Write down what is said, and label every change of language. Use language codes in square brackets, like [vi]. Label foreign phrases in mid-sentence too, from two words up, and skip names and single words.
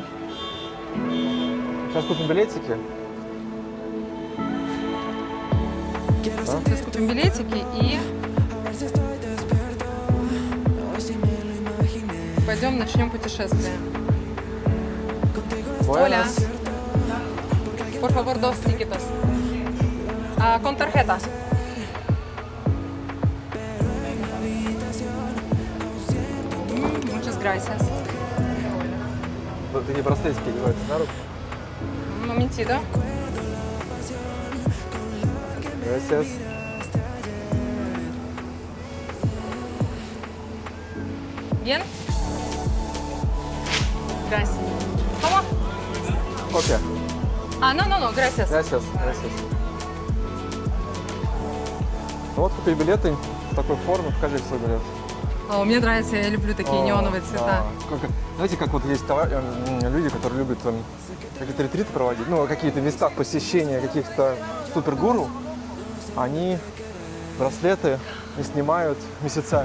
[ru] Сейчас купим билетики. Сейчас купим билетики и пойдем начнем путешествие. Оля, [es] por favor, dos tickets. Con tarjeta. Muchas gracias. [ru] Такие браслетики одеваются на руку. [es] Un momentito. Gracias. Bien. Gracias. ¿Cómo? [ru] Окей. [es] No, gracias. Gracias. [ru] Ну вот купили билеты в такой форме. Покажи свой билет. Мне нравится, я люблю такие неоновые цвета. Знаете, как вот есть люди, которые любят какие-то ретриты проводить, ну, какие-то места посещения каких-то супергуру, они браслеты не снимают месяцами.